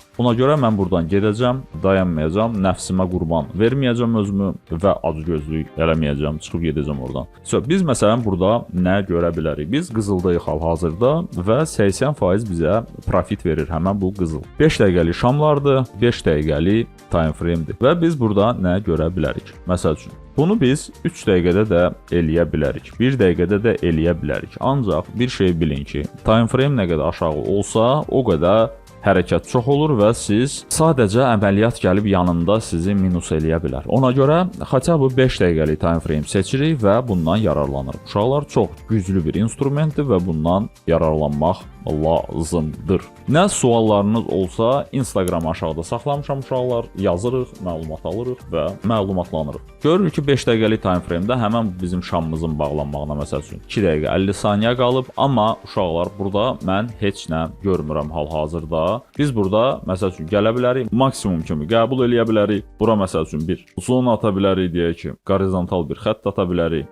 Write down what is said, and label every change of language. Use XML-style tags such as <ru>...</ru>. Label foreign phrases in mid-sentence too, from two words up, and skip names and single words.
<az>Buna görə mən buradan gedəcəm, dayanmayacağam, nəfsimə qurban verməyəcəm özümü və acgözlük eləməyəcəm, çıxıb gedəcəm oradan. Biz məsələn burada nə görə bilərik? Biz qızıldayıq hal-hazırda və 80% bizə profit verir həmən bu qızıl. 5 dəqiqəlik şamlardır, 5 dəqiqəlik</az> <en>time frame-dir</en> <az>və biz burada nə görə bilərik? Məsəl üçün, bunu biz 3 dəqiqədə də eləyə bilərik, 1 dəqiqədə də eləyə bilərik. Ancaq bir şey bilin ki,</az> <en>time frame</en> <az>nə qədər aşağı olsa, o qədər hərəkət çox olur və siz sadəcə əməliyyat gəlib yanında sizi minus eləyə bilər. Ona görə xətə bu 5 dəqiqəlik</az> <en>time frame</en> <az>seçirik və bundan yararlanırıq. Uşaqlar çox güclü bir instrumentdir və bundan yararlanmaq lazımdır. Nə suallarınız olsa Instagram aşağıda saxlamışam uşaqlar, yazırıq, məlumat alırıq və məlumatlanırıq. Görürük ki 5 dəqiqəlik</az> <en>time frame-də</en> <az>həmin bizim şamımızın bağlanmağına məsəl üçün 2 dəqiqə 50 saniyə qalıb, amma uşaqlar burada mən heç nə görmürəm hal-hazırda. Biz burada məsəl üçün gələ bilərik, maksimum kimi qəbul eləyə bilərik. Bura məsəl üçün bir zona ata bilərik, deyək ki, horizontal bir xətt ata bilərik.</az>